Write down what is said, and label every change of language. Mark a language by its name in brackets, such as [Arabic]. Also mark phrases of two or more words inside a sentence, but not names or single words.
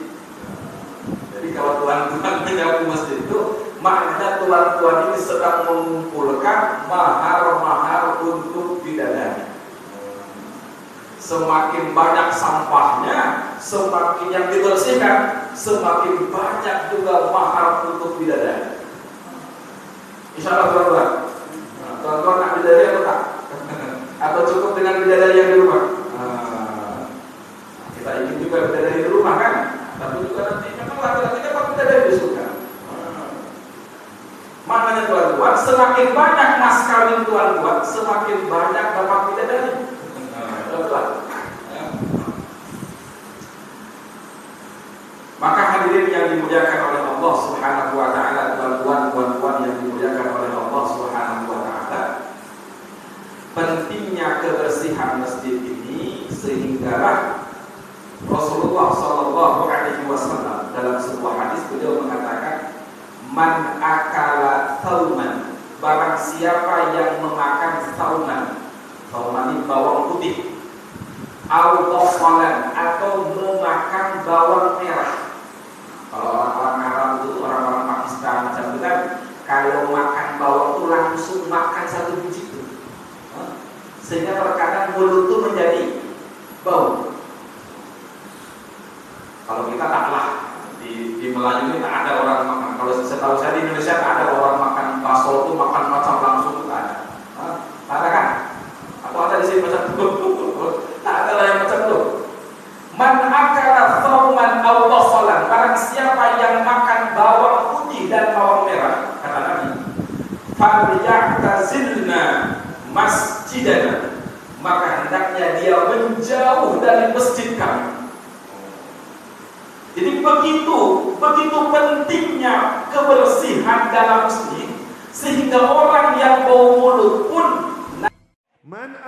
[Malay] Jadi kalau tuan-tuan menyapu masjid itu maknanya tuan-tuan ini sedang mengumpulkan mahar-mahar untuk bidadari. Semakin banyak sampahnya, semakin yang dibersihkan, semakin banyak juga mahar untuk bidadari. [Arabic] إن شاء الله [Malay] tuan-tuan, tuan-tuan nak bidadari atau tak? Atau cukup dengan bidadari yang di rumah? Kita ingin juga bidadari di rumah kan? Tapi juga nanti memang laki-laki dapat bidadari di surga. Maknanya tuan-tuan, semakin banyak mas kawin tuan-tuan, semakin banyak dapat bidadari. Tuan-tuan. Maka hadirin yang dimuliakan oleh Allah [Arabic] سبحانه وتعالى, [Malay] tuan-tuan yang dimuliakan oleh Allah [Arabic] سبحانه وتعالى, [Malay] pentingnya kebersihan masjid ini sehinggalah Rasulullah [Arabic] صلى الله عليه وسلم [Malay] dalam sebuah hadis beliau mengatakan, [Arabic] من أكل ثوما, [Malay] barang siapa yang memakan thauman ini bawang putih, [Arabic] أو بصلا, [Malay] atau memakan bawang merah. Kalau orang-orang Arab itu, orang-orang Pakistan macam itu kan, kalau makan bawang itu langsung makan satu biji itu, sehingga terkadang mulut itu menjadi bau. Kalau kita taklah di Melayu ini tak ada orang makan. Kalau setahu saya di Indonesia tak ada orang makan bakso itu makan macam langsung itu tak ada. Tak ada kan? Atau ada di sini macam itu? Tak ada lah yang macam itu. [Arabic] من أكل ثوما أو بصلا, [Malay] barang siapa yang makan bawang putih dan bawang merah, kata Nabi, [Arabic] فليعتزلنا مسجدنا, [Malay] maka hendaknya dia menjauh dari masjid kami. Jadi begitu pentingnya kebersihan dalam masjid, sehingga orang yang bau mulut pun